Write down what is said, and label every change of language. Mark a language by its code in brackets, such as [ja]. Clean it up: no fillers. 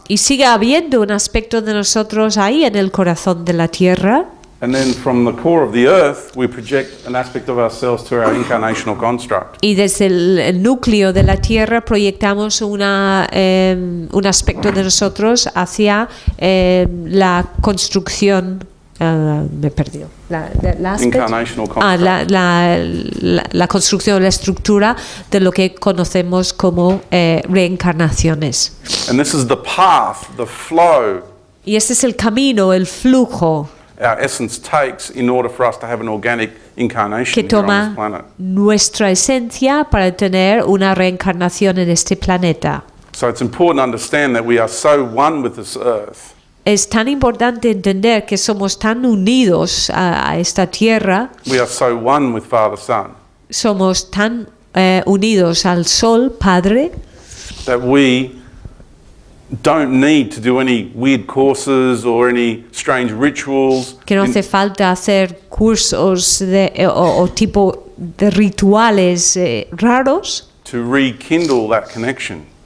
[es] Y sigue habiendo un aspecto de nosotros ahí en el corazón de la tierra. [en] And then from the core of the earth, we project an aspect of ourselves to our incarnational construct. [es] Y desde el núcleo de la tierra proyectamos un aspecto de nosotros hacia la construcción. Me he perdido. [en] Incarnational construct. [es] La construcción, la estructura de lo que conocemos como reencarnaciones. [en] And this is the path, the flow [es] Y este es el camino, el flujo [en] our essence takes in order for us to have an organic incarnation [es] que [en] here on this [es] toma [en] planet. [es] nuestra esencia para tener una reencarnación en este planeta. [en] So it's important to understand that we are so one with this earth [es] Es tan importante entender que somos tan unidos a esta tierra, [en] we are so one with Father Son, [es] somos tan unidos al Sol, Padre, [en] that we don't need to do any weird courses or any strange rituals [es] que no hace falta hacer cursos o tipo de rituales raros [en] to rekindle that connection.